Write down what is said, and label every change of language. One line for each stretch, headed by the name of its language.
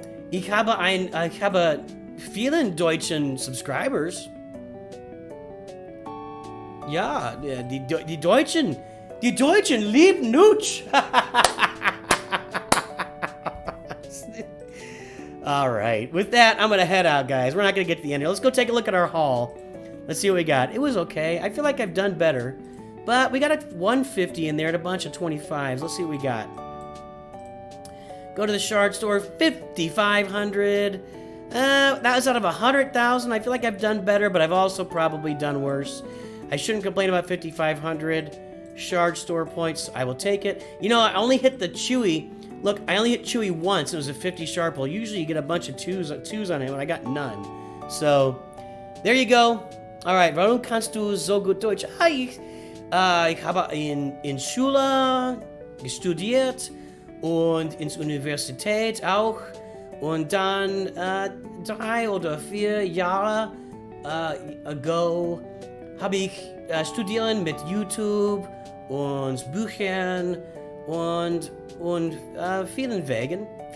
German: Ich habe vielen deutschen Subscribers. Ja, die Deutschen lieben Nooch.
English: All right, with that, I'm gonna head out, guys. We're not gonna get to the end here. Let's go take a look at our haul. Let's see what we got. It was okay. I feel like I've done better, but we got a 150 in there and a bunch of 25s. Let's see what we got. Go to the shard store, 5,500. That was out of 100,000. I feel like I've done better, but I've also probably done worse. I shouldn't complain about 5,500 shard store points. I will take it. You know, I only hit the Chewy. Look, I only hit Chewy once. It was a 50 shard pull. Usually you get a bunch of twos on him, and I got none. So, there you go.
German: Alright, warum kannst du so gut Deutsch? Ich habe in Schule studiert und ins Universität auch. Und dann 3 oder 4 Jahre
English: ago
German: habe ich studieren mit YouTube und Büchern und vielen Wegen.